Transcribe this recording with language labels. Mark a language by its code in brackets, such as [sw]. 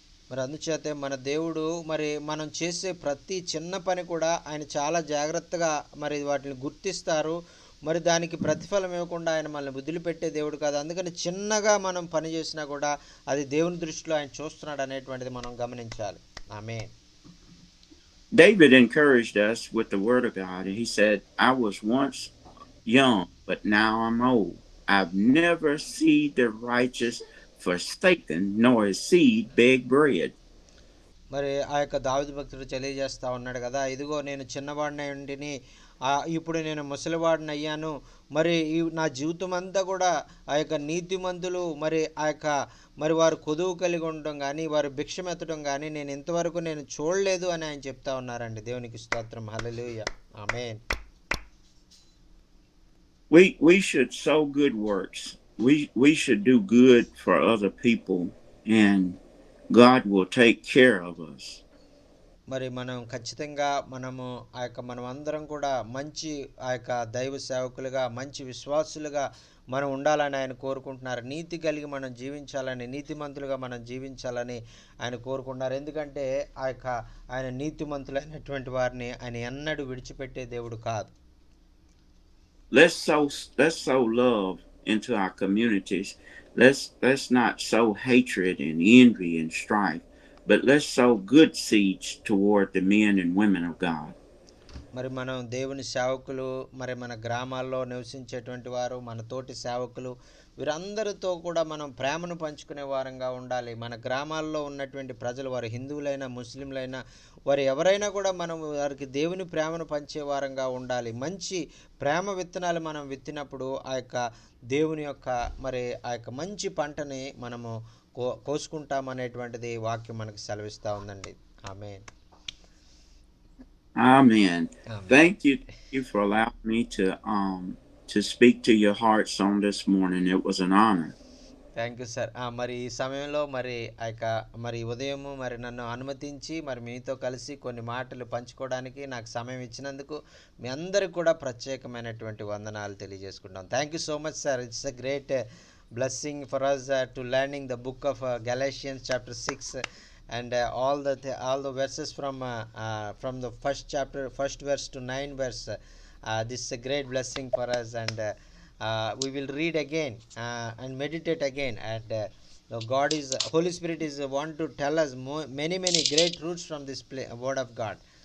[te] మరి అందుచేతే మన దేవుడు మరి మనం చేసే ప్రతి చిన్న పని కూడా ఆయన చాలా జాగ్రత్తగా మరి వాటిని గుర్తిస్తారు. మరి దానికి ప్రతిఫలం ఇవ్వకుండా ఆయన మనల్ని వదిలిపెట్టే దేవుడు కాదు. అందుకని చిన్నగా మనం పని చేసినా కూడా అది దేవుని దృష్టిలో ఆయన చూస్తున్నాడు అనేటువంటిది మనం గమనించాలి. ఆమేన్. [en] David encouraged us with the word of God, and he said, I was once young, but now I'm old. I've never seen the righteous forsaken, nor his seed beg bread. [te] మరి ఆ యొక్క దావీదు భక్తుడు తెలియజేస్తా ఉన్నాడు కదా, ఇదిగో నేను చిన్నవాడిని ఉండిని, ఇప్పుడు నేను ముసలివాడిని అయ్యాను. మరి నా జీవితం అంతా కూడా ఆ యొక్క నీతిమంతులు మరి వారు కొదువు కలిగి ఉండడం కానీ వారు భిక్షమెత్తడం కానీ నేను ఇంతవరకు నేను చూడలేదు అని ఆయన చెప్తా ఉన్నారండి. దేవునికి స్తోత్రం. హల్లెలూయా. ఆమేన్. [en] We should sow good works. We should do good for other people, and God will take care of us. [te] మరి మనం ఖచ్చితంగా మనం అందరం కూడా మంచి ఆ యొక్క దైవ సేవకులుగా, మంచి విశ్వాసులుగా మనం ఉండాలని ఆయన కోరుకుంటున్నారు. నీతి కలిగి మనం జీవించాలని, నీతిమంతులుగా మనం జీవించాలని ఆయన కోరుకుంటున్నారు. ఎందుకంటే ఆయన నీతిమంతులైనటువంటి వారిని ఆయన ఎన్నడూ విడిచిపెట్టే దేవుడు కాదు. [en] Let's sow love into our communities. Let's not sow hatred and envy and strife, but let's sow good seeds toward the men and women of God. [te] మరి మనం దేవుని సేవకులు, మరి మన గ్రామాల్లో నివసించేటువంటి వారు, మన తోటి సేవకులు, వీరందరితో కూడా మనం ప్రేమను పంచుకునే వారంగా ఉండాలి. మన గ్రామాల్లో ఉన్నటువంటి ప్రజలు, వారు హిందువులైనా ముస్లింలైనా వారు ఎవరైనా కూడా మనం వారికి దేవుని ప్రేమను పంచే వారంగా ఉండాలి. మంచి ప్రేమ విత్తనాలు మనం విత్తినప్పుడు ఆ యొక్క దేవుని యొక్క మరి ఆ యొక్క మంచి పంటని మనము కోసుకుంటాం అనేటువంటిది వాక్యం మనకు సెలవిస్తూ ఉందండి. ఆమేన్. [en] Amen. Thank you for allowing me to speak to your hearts on this morning. It was an honor. Thank you sir. [te] మరి ఈ సమయంలో మరి ఆ యొక్క మరి ఉదయము మరి నన్ను అనుమతించి మరి మీతో కలిసి కొన్ని మాటలు పంచుకోవడానికి నాకు సమయం ఇచ్చినందుకు మీ అందరికి కూడా ప్రత్యేకమైనటువంటి వందనాలు తెలియజేసుకుంటాం. [en] Thank you so much sir. It's a great blessing for us to learning the book of Galatians chapter 6 and all the verses from the first chapter, first verse to 9 verse. This is a great blessing for us, and we will read again and meditate again, and God is Holy Spirit is want to tell us many great truths from this word of God.